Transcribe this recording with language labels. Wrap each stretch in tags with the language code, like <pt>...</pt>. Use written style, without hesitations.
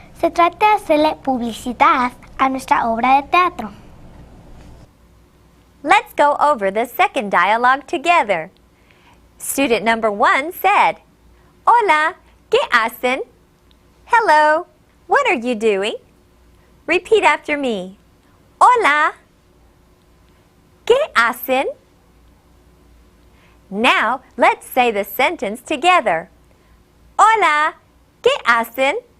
<es>Se trata de hacerle publicidad a nuestra obra de teatro.</es> <en>Let's go over the second dialogue together. Student number 1 said,</en> <es>Hola, ¿qué hacen?</es> <en>Hello, what are you doing? Repeat after me.</en> <es>Hola, ¿qué hacen?</es> <en>Now, let's say the sentence together.</en> <es>Hola, ¿qué hacen?</es>